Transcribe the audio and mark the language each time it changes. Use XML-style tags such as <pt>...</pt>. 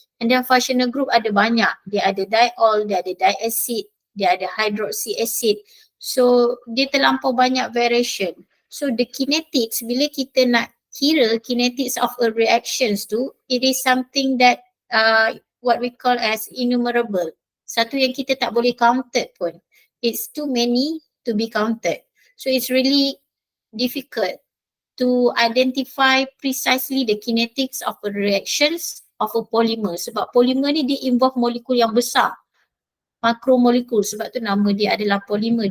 <ms>And then functional group ada banyak. Dia ada diol, dia ada diacid, dia ada hydroxy acid. So dia terlampau banyak variation.</ms> <en>So the kinetics,</en> <ms>bila kita nak kira</ms> <en>kinetics of a reactions tu, it is something that what we call as innumerable.</en> <ms>Satu yang kita tak boleh counted pun.</ms> <en>It's too many to be counted. So it's really difficult to identify precisely the kinetics of a reactions of a polymer.</en> <ms>Sebab polymer ni dia involve molekul yang besar, makromolekul, sebab tu nama dia adalah polimer.</ms>